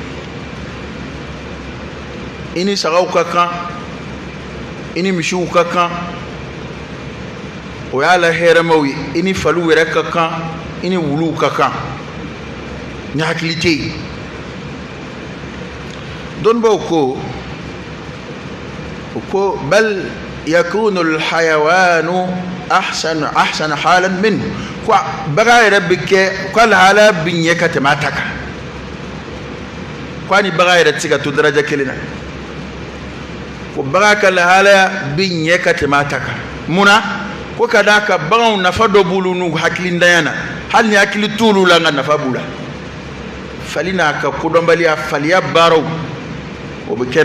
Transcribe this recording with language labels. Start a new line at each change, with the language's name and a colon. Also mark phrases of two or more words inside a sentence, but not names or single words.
Bambara: i ni sagaw ka kan i ni misiw ka kan o y'a la hɛrɛmaw ye i ni faliw yɛrɛ ka kan i ni wuluw ka kan ni hakili tɛ yen dɔnnibaw ko
Arabic: بل يكون الحيوان أحسن حالا منه
Bambara: ko baga yɛrɛ bɛ kɛ ko lahala bɛ ɲɛ ka tɛmɛ a ta kan ko a ni baga yɛrɛ tɛ se ka to daraja kelen na ko baga ka lahala bɛ ɲɛ ka tɛmɛ a ta kan munna ko ka d'a kan baganw nafa dɔ b'olu n'u hakilintanya na hali ni hakili t'olu la nka nafa b'u la fali n'a ka kodɔnbaliya faliya baaraw o bɛ kɛ